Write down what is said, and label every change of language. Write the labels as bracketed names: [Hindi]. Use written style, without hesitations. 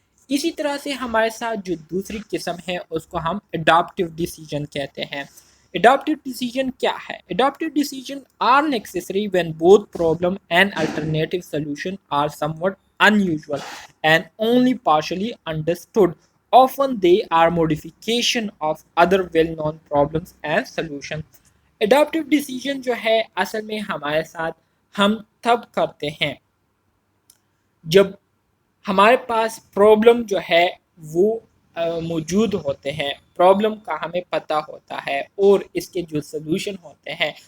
[Urdu] اسی طرح سے ہمارے ساتھ جو دوسری قسم ہے اس کو ہم [English] Adaptive decision کہتے ہیں۔ Adaptive decision کیا ہے؟ Adaptive decision are necessary when both problem and alternative solution are somewhat unusual and only partially understood. Often they are modification of other well-known problems and solutions. [Urdu] Adaptive decision جو ہے اصل میں ہمارے ساتھ ہم تب کرتے ہیں جب ہمارے پاس پرابلم جو ہے وہ موجود ہوتے ہیں، پرابلم کا ہمیں پتہ ہوتا ہے اور اس کے جو سلوشن ہوتے ہیں